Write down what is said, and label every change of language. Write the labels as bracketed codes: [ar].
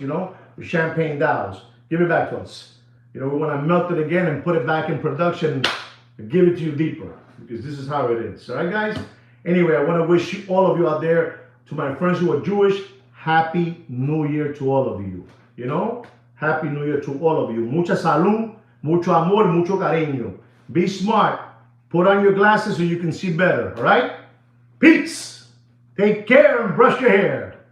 [en] With champagne dials. Give it back to us. We want to melt it again and put it back in production. Give it to you deeper, because this is how it is. All right, guys? Anyway, I want to wish all of you out there, to my friends who are Jewish, Happy New Year to all of you. Happy New Year to all of you. [es] Mucha salud, mucho amor, mucho cariño. [en] Be smart. Put on your glasses so you can see better. All right? Peace. Take care and brush your hair.